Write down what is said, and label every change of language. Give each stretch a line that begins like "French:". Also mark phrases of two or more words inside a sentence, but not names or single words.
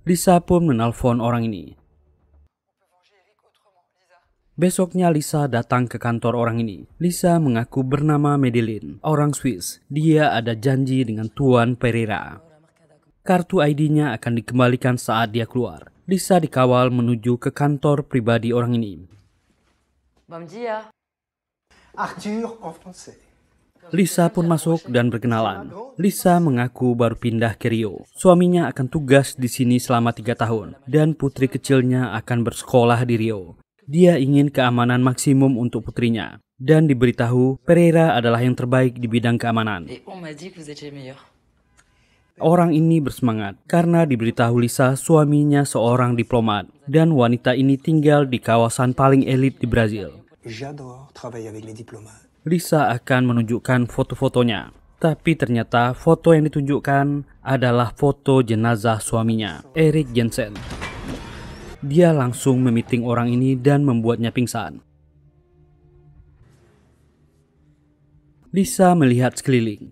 Indonesian: Lisa pun menelpon orang ini. Besoknya Lisa datang ke kantor orang ini. Lisa mengaku bernama Madeline, orang Swiss. Dia ada janji dengan Tuan Pereira. Kartu ID-nya akan dikembalikan saat dia keluar. Lisa dikawal menuju ke kantor pribadi orang ini.
French: Arthur en français.
Indonesian: Lisa pun masuk dan berkenalan. Lisa mengaku baru pindah ke Rio. Suaminya akan tugas di sini selama 3 tahun. Dan putri kecilnya akan bersekolah di Rio. Dia ingin keamanan maksimum untuk putrinya. Dan diberitahu Pereira adalah yang terbaik di bidang keamanan. Orang ini bersemangat karena diberitahu Lisa suaminya seorang diplomat. Dan wanita ini tinggal di kawasan paling elit di Brazil.
French: J'adore travailler avec les diplomates.
Indonesian: Lisa akan menunjukkan foto-fotonya. Tapi ternyata foto yang ditunjukkan adalah foto jenazah suaminya, Erik Jensen. Dia langsung memiting orang ini dan membuatnya pingsan. Lisa melihat sekeliling.